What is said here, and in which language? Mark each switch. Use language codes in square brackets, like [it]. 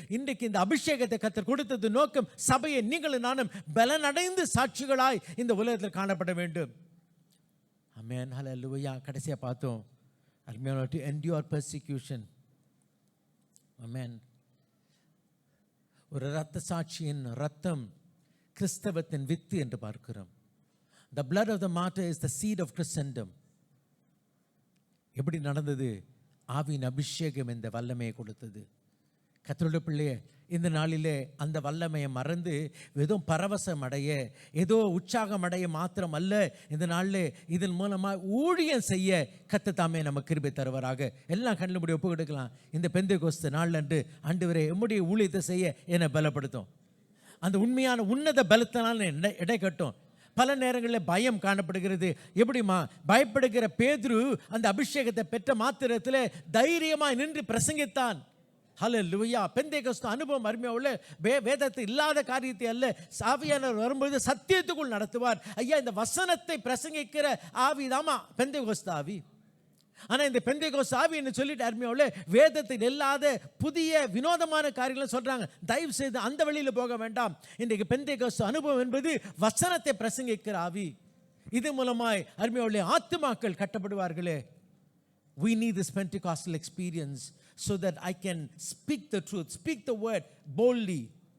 [ta] இன்றைக்கு இந்த அபிஷேகத்தை கர்த்தர் கொடுத்தது நோக்கம், சபையை நீங்களும் நானும் பலனடைந்து சாட்சிகளாய் இந்த உலகத்தில் காணப்பட வேண்டும். ஆமென், ஹல்லேலூயா. கடைசியாக பார்த்தோம் அருமையான [en] To endure persecution. [ta] ஆமென். ஒரு இரத்த சாட்சியின் ரத்தம் கிறிஸ்தவத்தின் வித்து என்று பார்க்கிறோம். [en] The blood of the martyr is the seed of Christendom. [ta] எப்படி நடந்தது? ஆவியின் அபிஷேகம் இந்த வல்லமையை கொடுத்தது. கர்த்தருடைய பிள்ளையே, இந்த நாளிலே அந்த வல்லமையை மறந்து ஏதோ பரவசம் அடைய, ஏதோ உற்சாகம் அடைய மாத்திரம் அல்ல, இந்த நாளிலே இதன் மூலமாக ஊழியம் செய்ய கர்த்தர் தாமே நமக்கு கிருபை தருவாராக. எல்லாம் கண்ணில் முடி ஒப்பு கொடுக்கலாம். இந்த பெந்தெகோஸ்து நாள் அன்று ஆண்டவரே உம்முடைய ஊழியத்தை செய்ய என்னை பலப்படுத்தும். அந்த உண்மையான உன்னத பலத்தினால் இடை கட்டும். பல நேரங்களில் பயம் காணப்படுகிறது. எப்படிமா? பயப்படுகிற பேதுரு அந்த அபிஷேகத்தை பெற்ற மாத்திரத்தில் தைரியமாக நின்று பிரசங்கித்தான். ஹல்லேலூயா. பெந்தெகோஸ்து அனுபவம் அருமையாவுள்ள வேதத்தை இல்லாத காரியத்தை அல்ல, ஆவியானவர் வரும்பொழுது சத்தியத்துக்குள் நடத்துவார். ஐயா இந்த வசனத்தை பிரசங்கிக்கிற ஆவிதாமா பெந்தெகோஸ்து ஆவி. ஆனால் இந்த பெந்தெகோஸ்து ஆவி என்று சொல்லிட்டு அருமையாவுள்ள வேதத்தில் இல்லாத புதிய வினோதமான காரியங்களை சொல்றாங்க. தயவு செய்து அந்த வழியில் போக வேண்டாம். இன்றைக்கு பெந்தெகோஸ்து அனுபவம் என்பது வசனத்தை பிரசங்கிக்கிற ஆவி. இது மூலமாய் அருமையாவுள்ள ஆத்துமாக்கள் கட்டப்படுவார்களே. [en] We need this Pentecostal experience so that I can speak the truth, speak the word boldly.